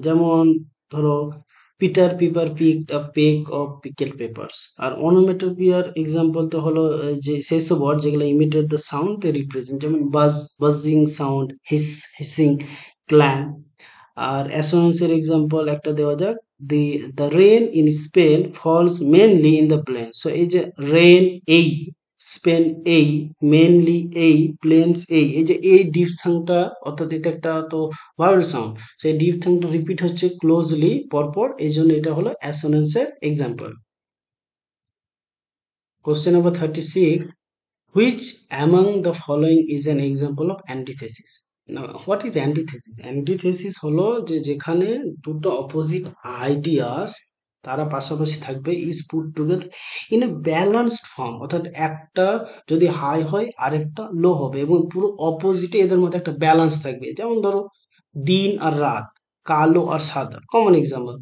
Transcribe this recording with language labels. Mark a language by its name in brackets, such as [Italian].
[Bangla] যেমন ধরো [English] Peter Piper picked a peck of pickled peppers. [Bangla] আর অনোমেটোপিয়ার example তো হলো যে সেসব ওয়ার্ড যেগুলো ইমিটেট দ্য সাউন্ড তে রিপ্রেজেন্ট, যেমন বাজিং সাউন্ড, হিসিং, ক্ল্যাং। আর অ্যাসোনেন্সের এক্সাম্পল একটা দেওয়া যাক, [English] the rain in Spain falls mainly in the plains। [Bangla] So এই যে রেন এই, স্পেন এই, মেনলি এই, প্লেন্স এই, এই যে এই ডিফথাংটা, অর্থাৎ এটা একটা তো ভাওয়েল সাউন্ড, সেই ডিফথাংটা রিপিট হচ্ছে ক্লোজলি পরপর, এই জন্য এটা হলো অ্যাসোনেন্সের example. [English] Question number 36. Which among the following is an example of antithesis? Now, what is antithesis? [Bangla] Antithesis হলো যে যেখানে দুটো অপোজিট আইডিয়াস তারা পাশাপাশি থাকবে, [English] is put together in a balanced form, [Bangla] অর্থাৎ একটা যদি হাই হয় আরেকটা লো হবে এবং পুরো অপোজিটে এদের মধ্যে একটা ব্যালেন্স থাকবে। যেমন ধরো দিন আর রাত, কালো আর সাদা, কমন এক্সাম্পল।